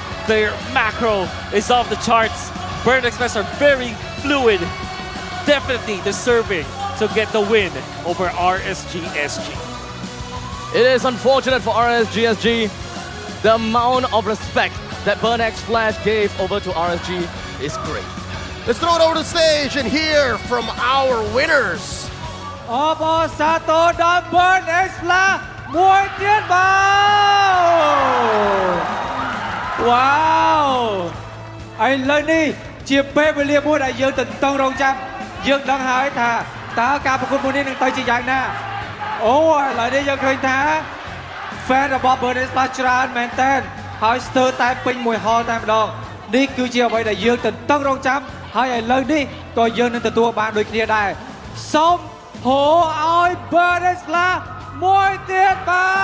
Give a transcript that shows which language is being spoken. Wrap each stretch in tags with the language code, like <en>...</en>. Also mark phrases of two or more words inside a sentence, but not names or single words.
<en>Their macro is off the charts. Burn Express are very fluid, definitely deserving to get the win over RSG SG. It is unfortunate for RSG SG. The amount of respect that Burn X Flash gave over to RSG is great. Let's throw it over to the stage and hear from our winners.</en> <km>អបអរសាទរដល់ Burn X Flash មួយទៀតបាទវ៉ាវឥឡូវនេះជាពេលវេលាមួយ ដែលយើងទន្ទឹងរង់ចាំយើងដឹងហើយថាតើការប្រកួតមួយនេះនឹងទៅជាយ៉ាងណាអូឥឡូវនេះយើងឃើញថា fan របស់ Burn X Flash ច្រើនមែនតើហើយស្ទើរតែពេញមួយហលតែម្ដងនេះគឺជាអ្វីដែលយើងទន្ទឹងរង់ចាំហើយឥឡូវនេះក៏យើងនឹងទទួលបានដូចគ្នាដែរសូម Who I Burn X Flash មួយទៀតបាទ</km>